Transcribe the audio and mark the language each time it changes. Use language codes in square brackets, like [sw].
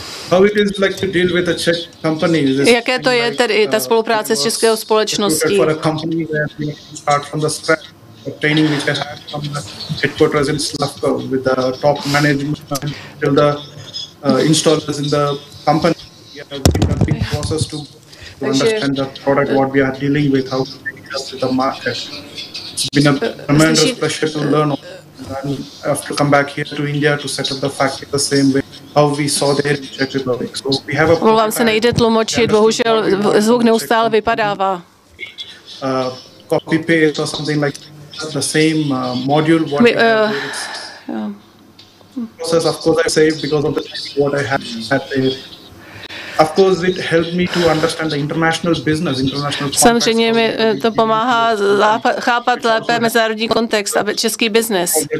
[en] How it is like to deal with a Czech company? [cs] Jaké to je tedy ta spolupráce s českou společností? [en] For a company where we start from the scratch, the training which I had from the headquarters in Slavko with the top management till the installers in the company. We have been a big process to understand the product, what we are dealing with, how to take it up to the market. It's been a tremendous pleasure to learn. And I have to come back here to India to set up the factory the same way how we saw there in Czech Republic. So we have a [cs] Omlouvám se, nejde tlumočit, bohužel zvuk neustále vypadává. [en] Copy paste or something like the same module what we have there. Process, of course, I saved because of the what I had there. Of course, it helped me to understand the international business, international. [cs] Samozřejmě mi to pomáhá chápat lépe mezinárodní kontext a český biznes.